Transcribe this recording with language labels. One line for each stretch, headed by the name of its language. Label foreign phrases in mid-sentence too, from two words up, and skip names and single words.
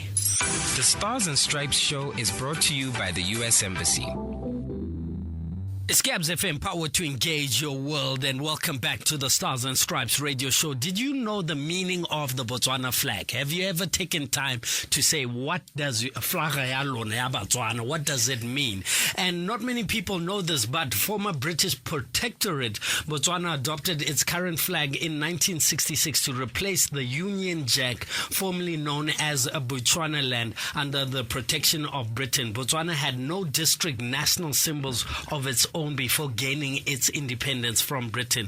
English: The Stars and Stripes show is brought to you by the U.S. Embassy. Scabs FM, power to engage your world, and welcome back to the Stars and Stripes radio show. Did you know the meaning of the Botswana flag? Have you ever taken time to say, what does
Tswana: flaga ya lona ya Botswana,
English: what does it mean? And not many people know this, but former British protectorate Botswana adopted its current flag in 1966 to replace the Union Jack, formerly known as a Bechuanaland, under the protection of Britain. Botswana had no district national symbols of its own before gaining its independence from Britain.